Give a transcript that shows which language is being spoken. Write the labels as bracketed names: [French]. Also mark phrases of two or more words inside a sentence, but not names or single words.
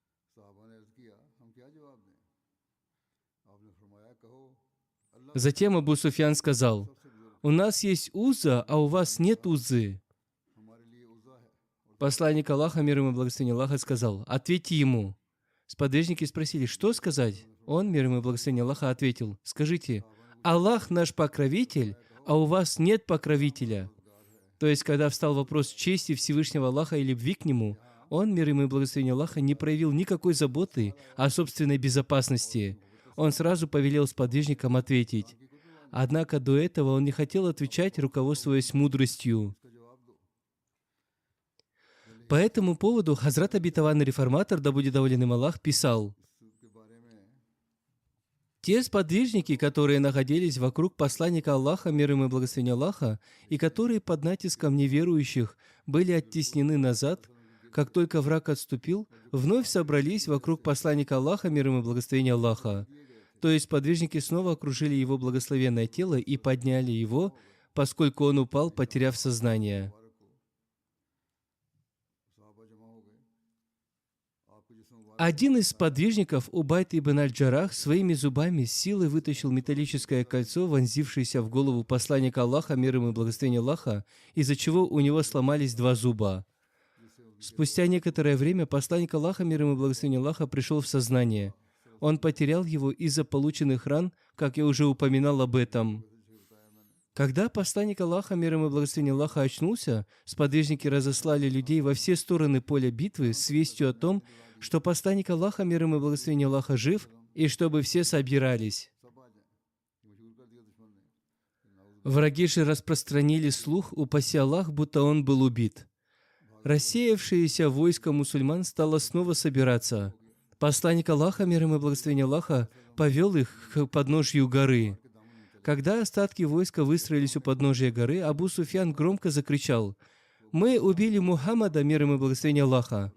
[Urdu] صحابہ نے عرض کیا ہم کیا جواب دیں آپ نے فرمایا کہو اللہ [Russian] Затем Абу Суфьян сказал: «У нас есть уза, а у вас нет узы». [Urdu] ہمارے لیے عزیٰ ہے اور [Russian] Посланник Аллаха, мир ему и благословение Аллаха, сказал: «Ответьте ему». Сподвижники спросили: «Что сказать?» Он, мир ему и благословение Аллаха, ответил: «Скажите: Аллах наш покровитель, а у вас нет покровителя». То есть, когда встал вопрос чести Всевышнего Аллаха и любви к Нему, он, мир ему и благословение Аллаха, не проявил никакой заботы о собственной безопасности. Он сразу повелел сподвижникам ответить. Однако до этого он не хотел отвечать, руководствуясь мудростью. [Urdu] اس کا جواب دو [Russian] По этому поводу Хазрат Обетованный Реформатор, да будет доволен им Аллах, писал: [Urdu] اس کے بارے میں [Russian] те сподвижники, которые находились вокруг посланника Аллаха, мир ему и благословение Аллаха, и которые под натиском неверующих были оттеснены назад, как только враг отступил, вновь собрались вокруг посланника Аллаха, мир ему и благословение Аллаха. То есть сподвижники снова окружили его благословенное тело и подняли его, поскольку он упал, потеряв сознание. [Urdu] صحابہ جمع ہو گئے آپ کے جسم مبارک [Russian] Один из сподвижников, Убайд ибн аль-Джарах, своими зубами с силой вытащил металлическое кольцо, вонзившееся в голову посланника Аллаха, мир ему и благословение Аллаха, из-за чего у него сломались 2 зуба. Спустя некоторое время посланник Аллаха, мир ему и благословение Аллаха, пришел в сознание. Он потерял его из-за полученных ран, как я уже упоминал об этом. Когда посланник Аллаха, мир ему и благословение Аллаха, очнулся, сподвижники разослали людей во все стороны поля битвы с вестью о том, что посланник Аллаха, мир ему и благословение Аллаха, жив, и чтобы все собирались. [Urdu] سب آ جائے یہ مشہور کر دیا دشمن نے نعوذ [Russian] Враги же распространили слух, упаси Аллах, будто он был убит. Рассеявшееся войско мусульман стало снова собираться. Посланник Аллаха, мир ему и благословение Аллаха, повел их к подножью горы. Когда остатки войска выстроились у подножия горы, Абу Суфьян громко закричал: «Мы убили Мухаммада, мир ему и благословение Аллаха».